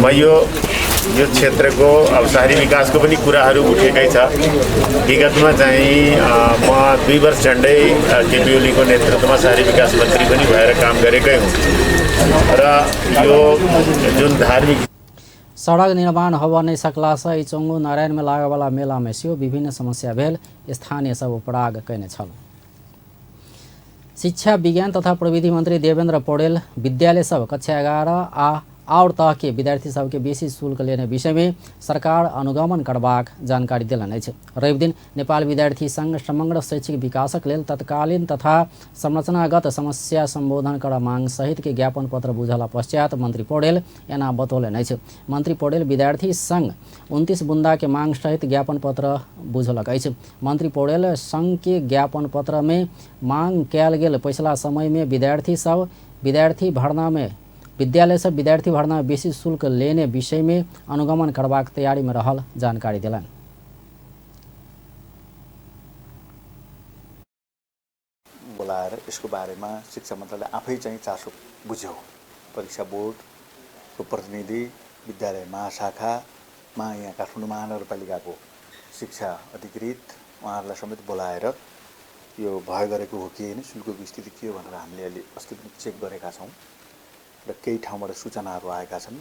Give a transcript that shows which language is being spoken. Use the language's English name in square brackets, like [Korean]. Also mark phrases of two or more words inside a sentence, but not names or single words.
[Nepali] म यो क्षेत्रको अब शहरी विकासको पनि कुराहरू उठेकै छ। विगतमा चाहिँ म 2 वर्ष झन्डै केपी ओलीको नेतृत्वमा शहरी विकास मन्त्री पनि भएर काम गरेकै हुँ र यो जुन धार्मिक [Maithili] सड़क निर्माण होबा नहीं सकला से इचंगू नारायण में लागे वाला मेला में सेहो विभिन्न समस्या भेल स्थानीय सब उपराग कयने छल। शिक्षा विज्ञान तथा प्रविधि मंत्री देवेंद्र पौडेल विद्यालय सब कक्षा 11 और तह के विद्यार्थी सब के बेसी शुल्क लेने विषय में सरकार अनुगमन करबाक जानकारी दिलन अछि। रवि दिन नेपाल विद्यार्थी संघ समग्र शैक्षिक विकासक लेल तत्कालीन तथा संरचनागत समस्या संबोधन कर मांग सहित के ज्ञापन पत्र बुझला पश्चात मंत्री पौडेल एना बतौलनि अछि। मंत्री पौडेल विद्यार्थी संघ 29 बुंदा के मांग सहित ज्ञापन पत्र बुझलक अछि। मंत्री पौडेल संघ के ज्ञापन पत्र में मांग कयल गेल पिछला समय में विद्यालय से विद्यार्थी भर्ना में बेसी शुल्क लेने विषय में अनुगमन करबाक तैयारी में रहल जानकारी दिलन। [Nepali] बोलाएर यसको बारेमा शिक्षा मन्त्रालय आफै चाहिँ चासो बुझ्यो। परीक्षा बोर्डको प्रतिनिधि, विद्यालय महाशाखामा यहाँ काठमाडौँ महानगरपालिकाको शिक्षा अधिकृत उहाँहरूलाई समेत बोलाएर यो भय गरेको हो कि होइन, शुल्कको स्थिति के हो भनेर हामीले अहिले अस्ति पनि चेक गरेका छौँ र केही ठाउँबाट सूचनाहरू आएका छन्।